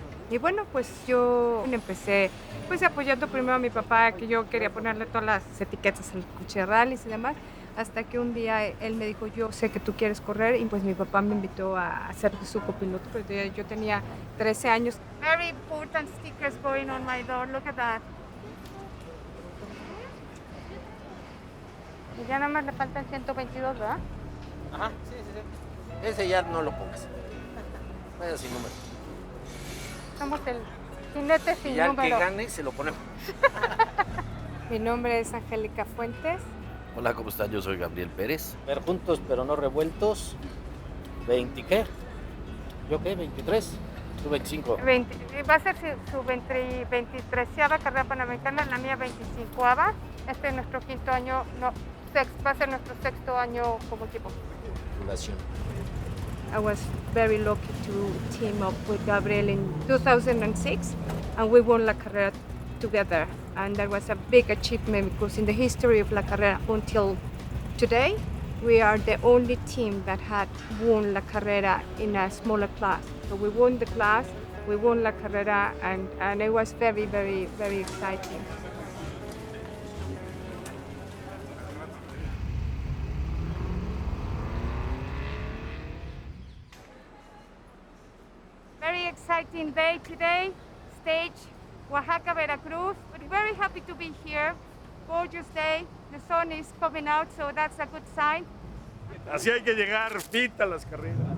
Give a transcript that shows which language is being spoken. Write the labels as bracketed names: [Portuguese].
[Spanish] Y bueno, pues yo empecé pues apoyando primero a mi papá, que yo quería ponerle todas las etiquetas al coche de rallies y demás, hasta que un día él me dijo, yo sé que tú quieres correr, y pues mi papá me invitó a ser su copiloto, pero yo tenía 13 años. [English] Very important stickers going on my door, look at that. [Spanish] Y ya nada más le faltan 122, ¿verdad? Ajá, sí. Ese ya no lo pongas. Vaya sin número. Somos el jinete sin ya número. Ya el que gane se lo ponemos. Mi nombre es Angélica Fuentes. Hola, ¿cómo están? Yo soy Gabriel Pérez. Ver juntos pero no revueltos. ¿20 qué? ¿Yo qué? ¿23? ¿Tú 25? Va a ser su 23ª carrera panamericana, la mía 25ª. Este es nuestro quinto año, va a ser nuestro sexto año como equipo. Fundación. [English] I was very lucky to team up with Gabriel in 2006, and we won La Carrera together. And that was a big achievement, because in the history of La Carrera until today, we are the only team that had won La Carrera in a smaller class. So we won the class, we won La Carrera, and it was very, very, very exciting. exciting day today. Stage Oaxaca, Veracruz. But very happy to be here. Gorgeous day. The sun is coming out, so that's a good sign. [Spanish] Así hay que llegar fit a las carreras.